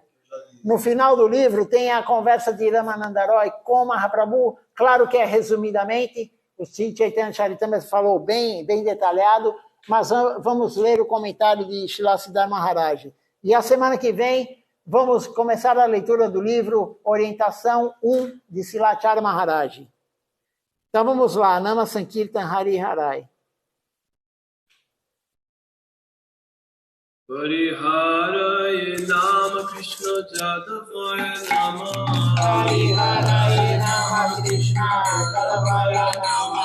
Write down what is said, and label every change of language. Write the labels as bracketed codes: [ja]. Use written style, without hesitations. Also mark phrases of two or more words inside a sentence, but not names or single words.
[pt] No final do livro tem a conversa de Ramananda Roy com Mahaprabhu, claro que é resumidamente, o Sri Chaitanya Charitamrita falou bem detalhado, mas vamos ler o comentário de Srila Siddhartha Maharaj. E a semana que vem vamos começar a leitura do livro Orientação 1 de Silacharya Maharaj. Então vamos lá, [sa] Nama Sankirtan Hari Harai. Hari Harai Nama Krishna Jadavaya Nama Hari Harai Nama Krishna Jadavaya Nama